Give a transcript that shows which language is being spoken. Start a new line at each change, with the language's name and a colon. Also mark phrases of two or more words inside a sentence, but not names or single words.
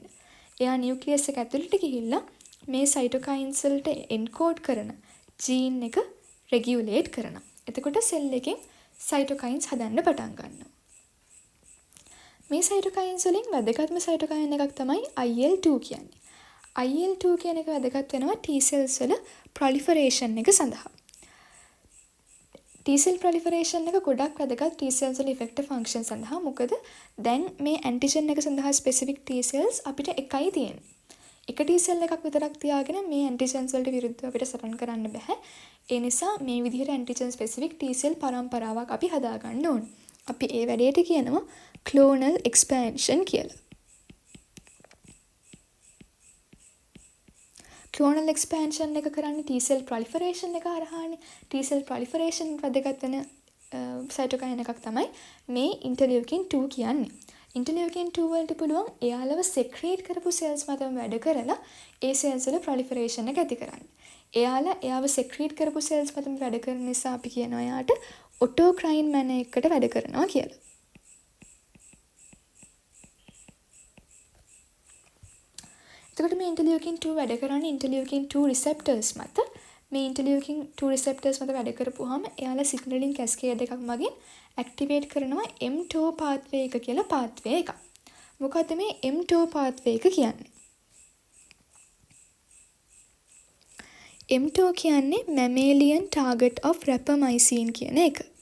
Sinhala: එයා නියුක්ලියස් එක ඇතුළට ගිහිල්ලා මේ සයිටෝකයින්ස් වලට එන්කෝඩ් කරන ජීන් එක රෙගියුලේට් කරනවා. එතකොට සෙල් එකෙන් සයිටෝකයින්ස් හදන්න පටන් ගන්නවා. මේ සයිටෝකයින්ස් වලින් වැදගත්ම සයිටෝකයින් එකක් තමයි IL-2 කියන්නේ. IL-2 කියන එක වැදගත් වෙනවා
English: T cells
Sinhala: වල ප්‍රොලිෆරේෂන් එක සඳහා.
English: T cell proliferation
Sinhala: එක ගොඩක් වැදගත්
English: T cells
Sinhala: වල
English: effector function
Sinhala: සඳහා. මොකද දැන් මේ antigen එක සඳහා
English: specific T cells
Sinhala: අපිට එකයි තියෙන්නේ. එක
English: T cell
Sinhala: එකක් විතරක් තියාගෙන මේ antigens වලට විරුද්ධව අපිට සටන් කරන්න බෑ. ඒ නිසා මේ විදිහට
English: antigen specific T cell
Sinhala: පරම්පරාවක් අපි හදා ගන්න ඕන. අපි ඒ වැඩේට කියනවා
English: clonal expansion
Sinhala: කියලා.
English: clonal expansion
Sinhala: එක කරන්නේ
English: T cell proliferation
Sinhala: එක හරහානේ.
English: T cell proliferation
Sinhala: වැදගත් වෙන cytokine එකක් තමයි මේ interleukin 2 කියන්නේ. interleukin 2 වලට පුළුවන් එයාලව secrete කරපු cells මතම වැඩ කරලා ඒ cells වල proliferation එක ඇති කරන්න. එයාව secrete කරපු cells මතම වැඩ කරන නිසා අපි කියනවා එයාට
English: autocrine manner
Sinhala: එකකට වැඩ කරනවා කියලා. එතකොට මේ interleukin 2 වැඩ කරන්නේ
English: interleukin 2 receptors
Sinhala: මත. මේ
English: interleukin 2 receptors
Sinhala: මත වැඩ කරපුවාම එයාලා
English: signaling cascade
Sinhala: එකක් මගින් activate කරනවා
English: mTOR pathway
Sinhala: එක කියලා pathway එකක්. මොකද්ද මේ
English: mTOR pathway
Sinhala: එක කියන්නේ? mTOR කියන්නේ
English: mammalian target of rapamycin
Sinhala: කියන එක.